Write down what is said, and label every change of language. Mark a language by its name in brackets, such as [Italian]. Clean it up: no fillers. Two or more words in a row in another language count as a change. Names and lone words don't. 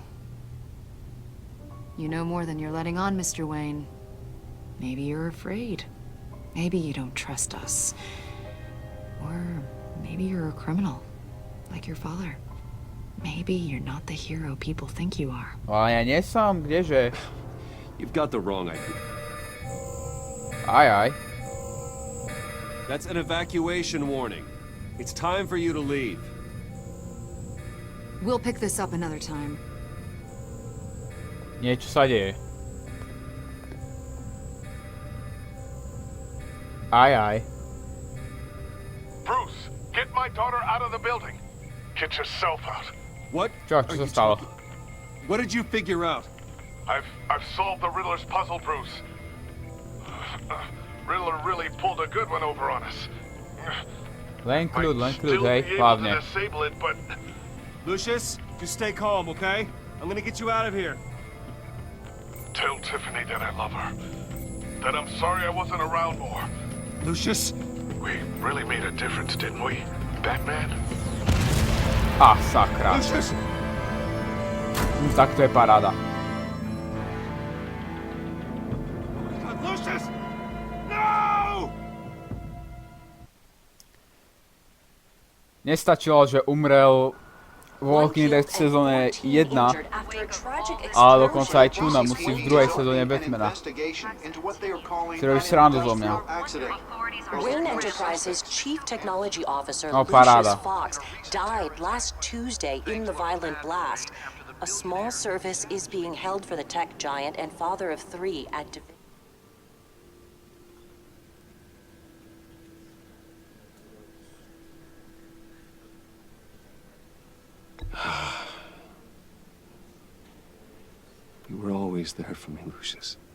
[English] You know more than you're letting on, Mr. Wayne. Maybe you're afraid. Maybe you don't trust us. Or maybe you're a criminal, like your father. Maybe you're not the hero people think you are. [Slovak] Ale ja nie som, kdeže? [English] You've got the wrong idea. [Slovak] Aj. [English] That's an evacuation warning. It's time for you to leave. We'll pick this up another time. [Slovak] Niečo sa deje. Aj. [English] Bruce, get my daughter out of the building. Get yourself out. What? [Slovak] Čo [English] are [Slovak] sa [English] you [Slovak] stalo? [English] talking- What did you figure out? I've solved the Riddler's puzzle, Bruce. Riddler really pulled a good one over on us. [Slovak] Len kľud, [English] Still [Slovak] hej, [English] be able to [Slovak] hlavne. [English] disable it, but Lucius, just stay calm, okay? I'm gonna get you out of here. tell Tiffany that I love her. That I'm sorry I wasn't around more. Lucius? We really made a difference, didn't we, Batman? [Slovak] Sakra. [English] Lucius! [Slovak] Tak to je paráda. [English] Lucius! No! [Slovak] Nestačilo, že umrel vo Walking Dead v sezóne 1, ale dokonca aj tu nám musí v druhej sezóne Batmana. Si robíš srandu zo mňa. [English] Wayne Enterprises chief technology officer Oh, Lucius [Slovak] parada. [English] Fox died last Tuesday in the violent blast. A small service is being held for the tech giant and father of 3 at You were always there for me, Lucius.